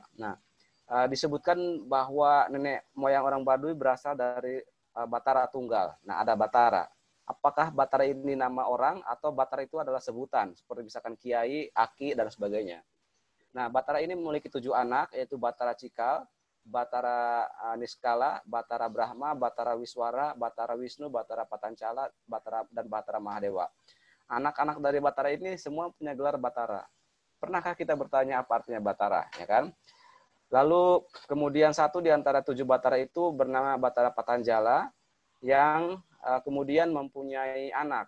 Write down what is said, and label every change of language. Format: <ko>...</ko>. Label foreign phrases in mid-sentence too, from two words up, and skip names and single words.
<id>Nah, disebutkan bahwa nenek moyang orang Baduy berasal dari Batara Tunggal. Nah, ada Batara. Apakah Batara ini nama orang atau Batara itu adalah sebutan, seperti misalkan Kiai, Aki, dan sebagainya. Nah, Batara ini memiliki 7 anak, yaitu Batara Cikal, Batara Niskala, Batara Brahma, Batara Wiswara, Batara Wisnu, Batara Patancala, dan Batara Mahadewa. Anak-anak dari Batara ini semua punya gelar Batara. Pernahkah kita bertanya apa artinya Batara, ya kan? Lalu kemudian satu di antara 7 Batara itu bernama Batara Patanjala, yang kemudian mempunyai anak.</id>